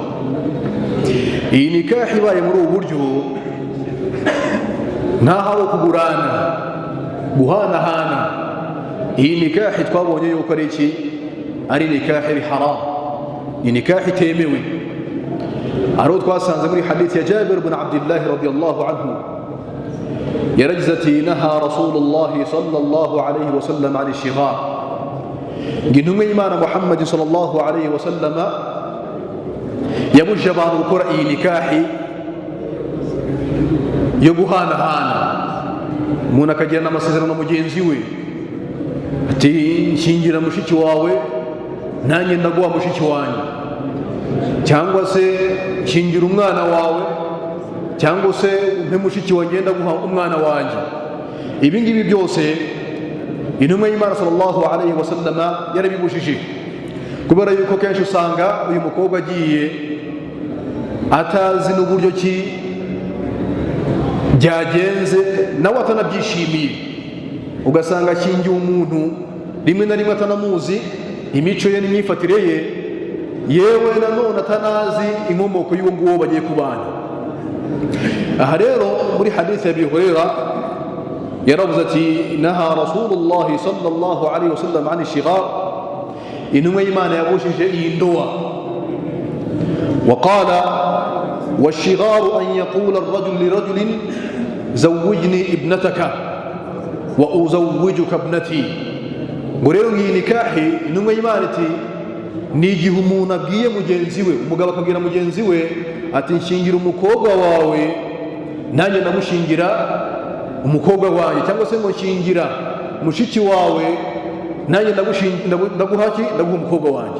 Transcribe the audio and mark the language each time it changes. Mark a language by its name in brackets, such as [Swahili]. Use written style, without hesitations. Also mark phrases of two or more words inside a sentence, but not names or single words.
[Kinyarwanda] iyi nikahi ibaye muri ubu buryo ntahawe kugurana guhanahana. iyi nikahi twabonye yuko ari iki, ari nikahi haram, ni nikahi itemewe. aro twasanze muri hadithi ya Jabir ibn Abdullah [Arabic] رضي الله عنه [Kinyarwanda] yaragize ati [Arabic] نهى رسول الله صلى الله عليه وسلم عن الشغار. [Kinyarwanda] intumwa y'Imana Muhammad [Arabic] صلى الله عليه وسلم [Kinyarwanda] yabujije abantu gukora iyi nikahi yo guhanahana. umuntu akagirana amasezerano mugenzi we ati nshingira mushiki wawe nanjye ndaguha mushiki wanjye, cyangwa se nshingira umwana wawe cyangwa se umpe mushiki wanjye ndaguha umwana wanjye. ibi ngibi byose intumwa y'Imana [Arabic] صلى الله عليه وسلم [Kinyarwanda] yarabibujije, kubera yuko kenshi usanga uyu mukobwa agiye atazi n'uburyo ki byagenze nawe atanabyishimiye, ugasanga ashingiye umuntu rimwe na rimwe atanamuzi imico ye n'imyifatire ye, yewe nanone atanazi inkomoko y'uwo nguwo bagiye kubana. aha rero muri hadithi ya Abi Hurairah yaravuze ati [Arabic] نهى رسول الله صلى الله عليه وسلم عن الشغار. [Kinyarwanda] intumwa y'Imana yabujije iyi ndoa. [Arabic] وقال والشغار أن يقول الرجل لرجل زوجني ابنتك. وأزوجك ابنتي. [Kinyarwanda] Ngo rero iyi nikahi intumwa y'Imana iti ni igihe umuntu abwiye mugenzi we, umugabo akabwira mugenzi we ati nshingira umukobwa wawe nanjye ndamushingira umukobwa wanjye, cyangwa se ngo nshingira mushiki wawe nanjye ndaguha umukobwa wanjye.